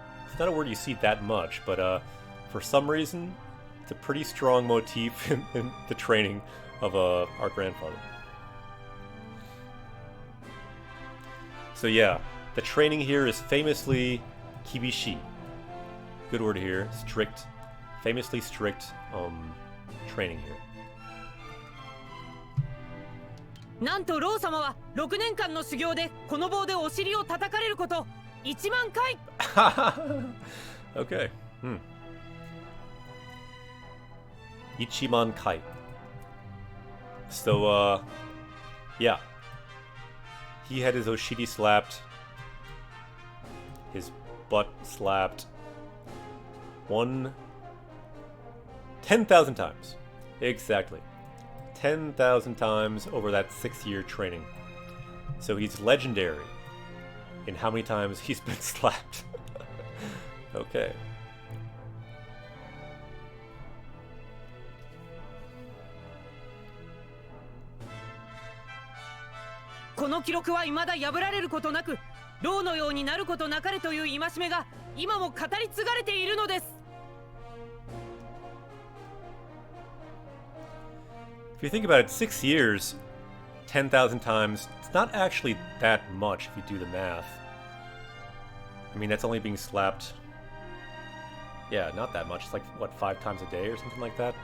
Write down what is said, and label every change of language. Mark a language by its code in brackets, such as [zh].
[en] It's not a word you see that much, but for some reason, it's a pretty strong motif in the training of our grandfather. So yeah, the training here is famously kibishi. Good word here, strict. Famously strict training here. [ja] なんとロー様は6年間の修行でこの棒でお尻を叩かれること1万回。 [en] Okay. [ja] 1万回. [en] So yeah. He had his oshiri slapped, his butt slapped 10,000 times. Exactly. 10,000 times over that 6-year training. So he's legendary in how many times he's been slapped. Okay. [ja] 「この記録は未だ破られることなく、ローのようになることなかれという戒めが今も語り継がれているのです。」 [en] If you think about it, 6 years, 10,000 times, it's not actually that much if you do the math. I mean, that's only being slapped. Yeah, not that much. It's like, what, 5 times a day or something like that?